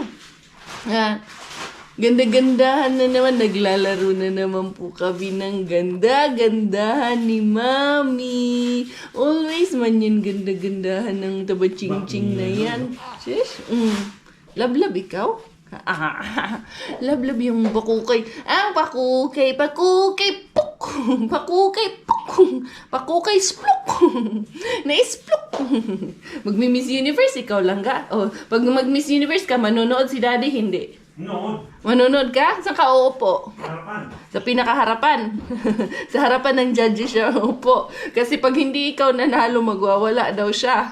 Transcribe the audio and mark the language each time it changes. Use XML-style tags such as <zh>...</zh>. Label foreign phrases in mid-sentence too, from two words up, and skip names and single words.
<tl>Ganda-gandahan na naman. Naglalaro na naman po kami ng ganda-gandahan ni Mami. Always man yan ganda-gandahan ng tabaching-ching na yan. Sis? Lablab ikaw? Lablab yung pakukay. Pakukay, pakukay, puk! Pakukay, puk! Pakukay, spluk! Na-spluk! Mag-Miss Universe, ikaw lang ka? Pag mag-Miss Universe ka, manonood si Daddy, hindi? Noon. Manonood ka? Saan ka uupo? Harapan. Sa pinakaharapan. Sa harapan ng judges siya uupo. Kasi pag hindi ikaw nanalo, magwawala daw siya.</tl>